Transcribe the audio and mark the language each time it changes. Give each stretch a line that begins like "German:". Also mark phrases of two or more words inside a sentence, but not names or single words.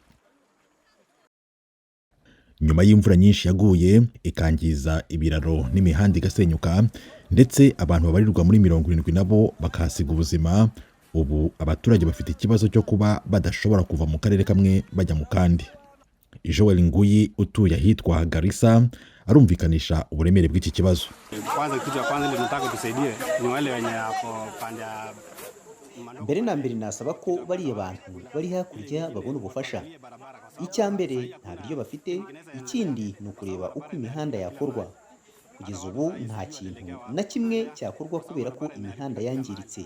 Kinyarwanda: Nyuma y'imvura nyinshi yaguye ikangiza ibiraro n'imihanda igasenyuka ndetse abantu babarirwa muri 70 nabo bakahasiga ubuzima, ubu abaturage bafite ikibazo cyo kuba badashobora kuva mu karere kamwe bajya mu kandi. Joel Nguyi utuye ahitwa Garissa arumvikanisha uburemere bw'iki kibazo.
Swahili: Kwanza kitu ya kwanza tunataka tusaidie ni wale wenye hapo pande.
Kinyarwanda: Mbere na mbere nasaba ko bariya bantu bari hakurya babona ubufasha. Icya mbere nta biryo bafite, ikindi ni ukureba uko imihanda yakorwa. Kugeza ubu nta kintu na kimwe cyakorwa kubera ko imihanda yangiritse.